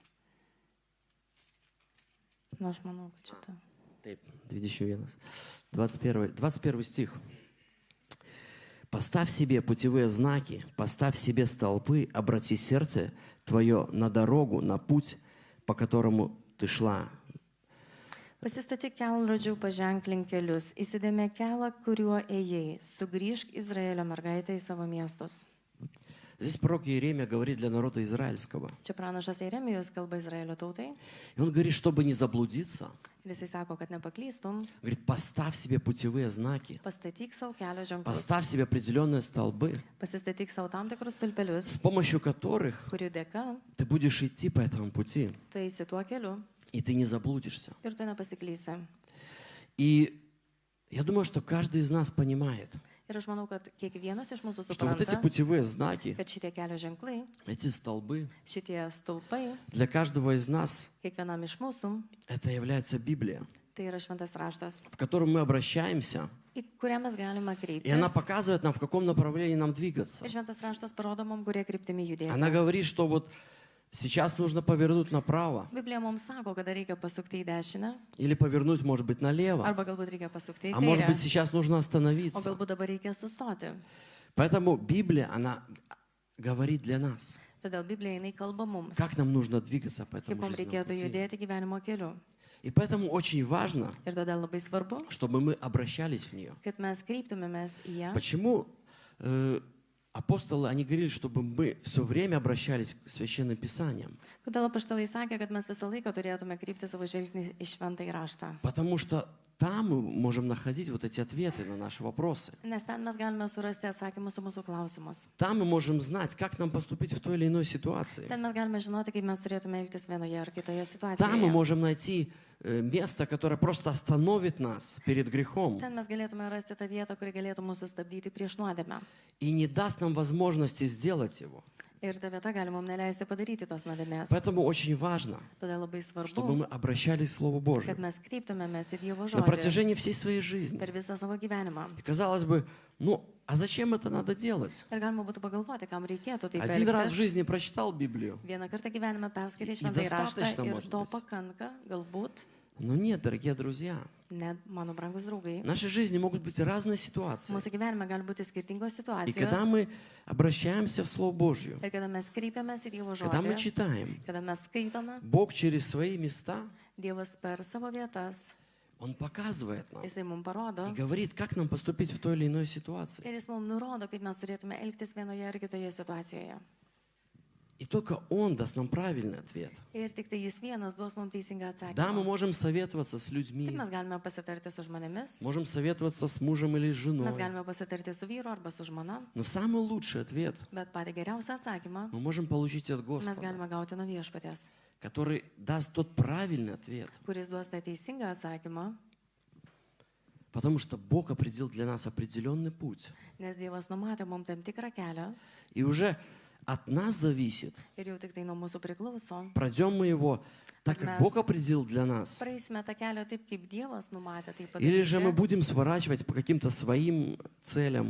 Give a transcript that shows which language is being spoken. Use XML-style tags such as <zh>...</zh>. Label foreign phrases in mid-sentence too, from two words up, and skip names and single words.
<lt>Nu, aš manau, kad čia ta. Taip, 21 стих.</lt> <ru>«Поставь себе путевые знаки, поставь себе столпы, обрати сердце твое на дорогу, на путь, по которому ты шла».</ru> <lt>Pasistatyk kelrodžių paženklink kelius, įsidėmė kelią, kuriuo ėjai, sugrįžk Izraelio mergaitę į savo miestus.</lt> <ru>Здесь пророк Иеремия говорит для народа израильского.</ru> <lt>Čia pranašas Jeremijus kalba Izraelio tautai</lt> <ru>И он говорит, чтобы не заблудиться,</ru> <lt>ir jisai sako, kad nepaklystum,</lt> <ru>говорит, поставь себе путевые знаки,</ru> <lt>pastatyk savo kelio ženklus,</lt> <ru>поставь себе определенные столбы,</ru> <lt>pasistatyk savo tam tikrus stulpelius,</lt> <ru>с помощью которых</ru> <lt>kurių dėka</lt> <ru>ты будешь идти по этому пути,</ru> <lt>tu eisi tuo keliu</lt> <ru>и ты не заблудишься.</ru> <lt>ir tu nepasiklysi.</lt> <ru>И я думаю, что каждый из нас понимает,</ru> <lt>Ir aš manau, kad kiekvienas iš mūsų</lt> <ru>что вот эти</ru> <lt>supranta,</lt> <ru>путевые знаки,</ru> <lt>kad šitie kelio ženklai,</lt> <ru>эти столбы,</ru> <lt>šitie stulpai,</lt> <ru>для каждого из нас</ru> <lt>kiekvienam iš mūsų,</lt> <ru>это является Библия,</ru> <lt>tai yra šventas raštas,</lt> <ru>в котором мы обращаемся,</ru> <lt>į kurią mes galime</lt> <ru>и она</ru> <lt>kreiptis.</lt> <ru>показывает нам, в каком направлении нам двигаться.</ru> <lt>Ir šventas raštas parodo mums, kurie kryptimi</lt> <ru>Она</ru> <lt>judėti.</lt> <ru>говорит, что вот сейчас нужно повернуть направо</ru> <lt>Biblija mums sako, kada reikia pasukti į dešinę,</lt> <ru>или повернуть, может быть, налево,</ru> <lt>arba galbūt reikia pasukti į</lt> <ru>а может быть,</ru> <lt>kairę,</lt> <ru>сейчас нужно</ru> <lt>o</lt> <ru>остановиться.</ru> <lt>galbūt dabar reikia sustoti.</lt> <ru>Поэтому Библия, она говорит для нас,</ru> <lt>Todėl Biblija jinai kalba mums,</lt> <ru>как нам нужно двигаться по</ru> <lt>kaip</lt> <ru>этому</ru> <lt>mums</lt> <ru>жизненному</ru> <lt>reikėtų</lt> <ru>пути.</ru> <lt>judėti gyvenimo keliu.</lt> <ru>И поэтому очень важно,</ru> <lt>Ir todėl labai svarbu,</lt> <ru>чтобы мы обращались в нее.</ru> <lt>kad mes kreiptumėmės į ją.</lt> <ru>Почему апостолы, они говорили, чтобы мы все время обращались к Священным Писаниям?</ru> <lt>Kodėl apaštalai sakė, kad mes visą laiką turėtume krypti savo žvilgsnį į šventąjį raštą?</lt> <ru>Потому что там мы можем находить вот эти ответы на наши вопросы.</ru> <lt>Nes ten mes galime surasti atsakymus į mūsų klausimus.</lt> <ru>Там мы можем знать, как нам поступить в той или иной ситуации.</ru> <lt>Ten mes galime žinoti, kaip mes turėtume elgtis vienoje ar kitoje</lt> <ru>Там мы</ru> <lt>situacijoje.</lt> <ru>можем найти место, которое просто остановит нас перед грехом</ru> <lt>Ten mes galėtume rasti tą vietą, kuri galėtų mūsų stabdyti prieš nuodėmę.</lt> <ru>и не даст нам возможности сделать его.</ru> <lt>Ir ta vieta gali mums neleisti padaryti tos nuodėmės.</lt> <ru>Поэтому очень важно,</ru> <lt>Todėl labai</lt> <ru>чтобы</ru> <lt>svarbu,</lt> <ru>мы обращались к Слову Божьему</ru> <lt>kad mes kreiptumėmės į Dievo</lt> <ru>на</ru> <lt>žodį</lt> <ru>протяжении всей своей жизни.</ru> <lt>per visą savo gyvenimą.</lt> <ru>И казалось бы, ну, а зачем это надо делать?</ru> <lt>Ir galima būtų pagalvoti, kam reikėtų taip</lt> <ru>Один раз в</ru> <lt>elgtis.</lt> <ru>жизни прочитал Библию.</ru> <lt>Vieną kartą gyvenime perskaitai</lt> <ru>И</ru> <lt>šventąjį</lt> <ru>достаточно,</ru> <lt>raštą ir</lt> <ru>может</ru> <lt>to</lt> <ru>быть.</ru> <lt>pakanka, galbūt,</lt> <ru>Но нет, дорогие друзья,</ru> <lt>ne, mano brangus draugai.</lt> <ru>в нашей жизни могут быть разные ситуации.</ru> <lt>Mūsų gyvenime gali būti skirtingos</lt> <ru>И когда</ru> <lt>situacijos.</lt> <ru>мы обращаемся в Слово Божье,</ru> <lt>Ir kada mes kreipiamės į Dievo</lt> <ru>когда мы</ru> <lt>žodį,</lt> <ru>читаем,</ru> <lt>kada mes skaitome,</lt> <ru>Бог через свои места,</ru> <lt>Dievas per savo vietas,</lt> <ru>Он показывает нам</ru> <lt>Jisai mums parodo</lt> <ru>и говорит, как нам поступить в той или иной ситуации.</ru> <lt>ir Jis mums nurodo, kaip mes turėtume elgtis vienoje ar kitoje situacijoje.</lt> <ru>И только Он даст нам правильный ответ.</ru> <lt>Ir tik tai Jis vienas duos mums teisingą</lt> <ru>Да, мы</ru> <lt>atsakymą.</lt> <ru>можем советоваться с</ru> <lt>Taip</lt> <ru>людьми,</ru> <lt>mes galime pasitarti su žmonėmis,</lt> <ru>можем советоваться с мужем или</ru> <lt>mes</lt> <ru>женой,</ru> <lt>galime pasitarti su vyru arba su žmona,</lt> <ru>но самый лучший ответ</ru> <lt>bet patį geriausią atsakymą</lt> <ru>мы можем получить от</ru> <lt>mes</lt> <ru>Господа,</ru> <lt>galime gauti nuo viešpaties,</lt> <ru>который даст тот правильный ответ,</ru> <lt>kuris duos tą teisingą atsakymą,</lt> <ru>потому что Бог определил для нас определенный путь.</ru> <lt>nes Dievas numatė mums tam tikrą kelią</lt> <ru>И уже от нас зависит,</ru> <lt>ir jau tik tai nuo mūsų priklauso.</lt> <ru>пройдем мы его так, как Бог определил для нас,</ru> <lt>Praeisime tą kelią taip, kaip Dievas numatė tai</lt> <ru>или же мы</ru> <lt>padaryti.</lt> <ru>будем сворачивать по каким-то своим целям.</ru>